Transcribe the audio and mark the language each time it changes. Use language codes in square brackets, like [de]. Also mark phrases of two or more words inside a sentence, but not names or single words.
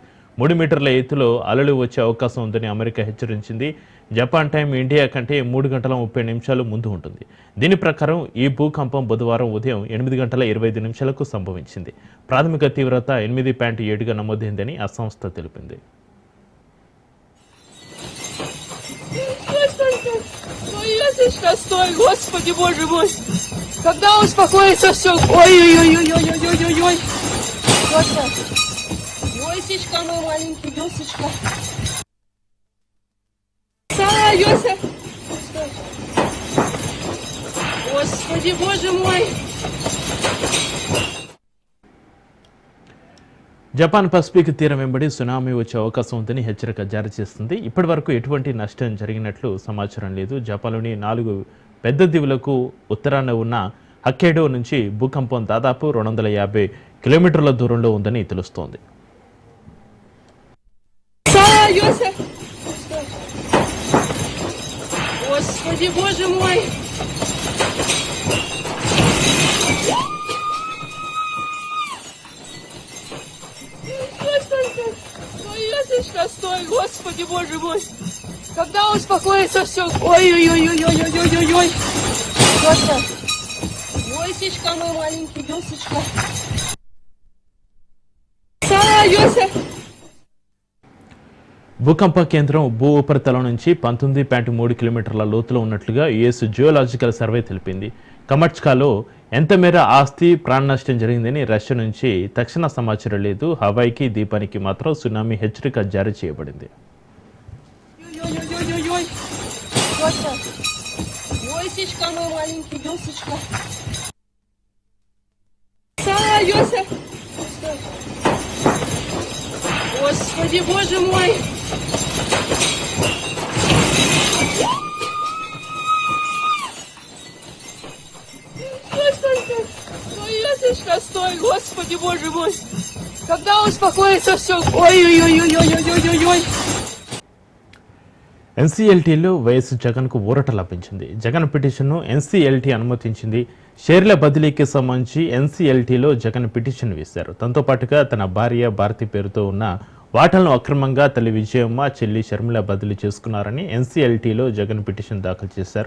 [te] 3 మీటర్ల ఎత్తులో అలలు వచ్చే అవకాశం ఉందని అమెరికా హెచ్చరించింది. జపాన్ టైం ఇండియా కంటే 3 గంటల 30 నిమిషాలు ముందు ఉంటుంది. దీని ప్రకారం ఈ భూకంపం బుధవారం ఉదయం 8 గంటల 25 నిమిషాలకు సంభవించింది. ప్రాథమిక తీవ్రత 8.7గా నమోదైందని ఆ సంస్థ తెలిపింది. [ru] Стой, Господи, Боже мой! Когда успокоится все? Ой-ой-ой-ой-ой-ой-ой-ой! Йося! Йосечка мой маленький, Йосечка! Йося! Стой! Господи, Боже мой! [te] జపాన్ పసిఫిక్ తీరం వెంబడి సునామీ వచ్చే అవకాశం ఉందని హెచ్చరిక జారీ చేస్తుంది. ఇప్పటి వరకు ఎటువంటి నష్టం జరిగినట్లు సమాచారం లేదు. జపాన్లోని 4 పెద్ద దీవులకు ఉత్తరాన ఉన్న హక్కేడో నుంచి భూకంపం దాదాపు 250 కిలోమీటర్ల దూరంలో ఉందని తెలుస్తోంది. [ru] Йося! Стой! Господи, Боже мой! Стой, Господи, Боже мой! Когда успокоится все? Ой-ой-ой-ой-ой-ой-ой-ой! Йося! Йосечка мой маленький, Йосечка! Йося! [te] భూకంప కేంద్రం భూ ఉపరితలం నుంచి 19.3 కిలోమీటర్ల లోతులో ఉన్నట్లుగా యుఎస్ జియోలాజికల్ సర్వే తెలిపింది. కమట్స్కాలో ఎంత మేర ఆస్తి ప్రాణ నష్టం జరిగిందని రష్యా నుంచి తక్షణ సమాచారం లేదు. హవాయికి ద్వీపానికి మాత్రం సునామీ హెచ్చరిక జారీ చేయబడింది. [ru] Господи, Боже мой! Стой, Господи, Боже мой! Когда успокоится все? Ой-ой-ой-ой-ой-ой-ой-ой! [te] ఎన్సీఎల్టీలో వైఎస్ జగన్కు ఊరట లభించింది. జగన్ పిటిషన్ను ఎన్సీఎల్టీ అనుమతించింది. షేర్ల బదిలీకి సంబంధించి ఎన్సీఎల్టీలో జగన్ పిటిషన్ వేశారు. దాంతో పాటుగా తన భార్య భారతి పేరుతో ఉన్న వాటాలను అక్రమంగా తల్లి విజయమ్మ, చెల్లి షర్మిల బదిలీ చేసుకున్నారని ఎన్సీఎల్టీలో జగన్ పిటిషన్ దాఖలు చేశారు.